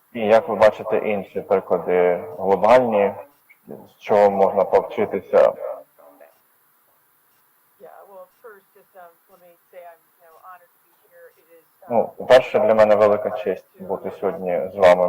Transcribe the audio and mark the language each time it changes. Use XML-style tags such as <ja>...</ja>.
<uk>і як ви бачите інші приклади глобальні, з чого можна повчитися?</uk> <en>from that? Yeah, well, first, just let me say I'm honored to be here. It is</en> <uk>Ну, по-перше, для мене велика честь бути сьогодні з вами.</uk>